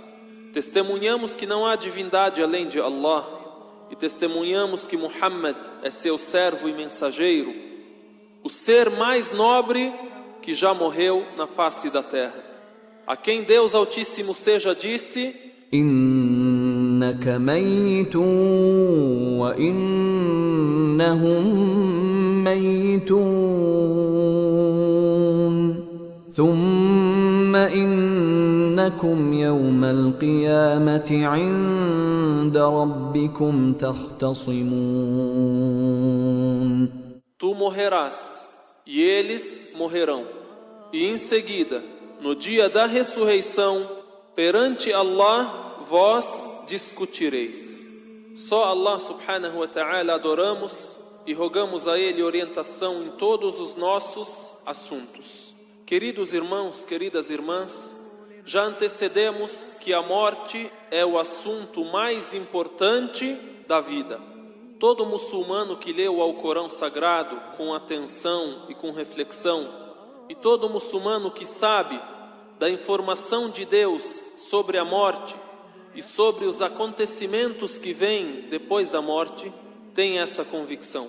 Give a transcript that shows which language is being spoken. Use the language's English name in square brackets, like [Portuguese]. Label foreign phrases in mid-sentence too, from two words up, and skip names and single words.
[Portuguese] Testemunhamos que não há divindade além de Allah e testemunhamos que Muhammad é seu servo e mensageiro, o ser mais nobre que já morreu na face da terra, a quem Deus Altíssimo seja disse: [Arabic] إنك ميت وإنهم ميتون ثم إنكم يوم القيامة عند ربكم تختصمون. [Portuguese] Tu morrerás e eles morrerão, e em seguida, no dia da ressurreição, perante Allah, vós discutireis. Só Allah [Arabic] سبحانه وتعالى [Portuguese] adoramos e rogamos a Ele orientação em todos os nossos assuntos. Queridos irmãos, queridas irmãs, já antecedemos que a morte é o assunto mais importante da vida. Todo muçulmano que lê o Alcorão Sagrado com atenção e com reflexão, e todo muçulmano que sabe da informação de Deus sobre a morte e sobre os acontecimentos que vêm depois da morte, tem essa convicção.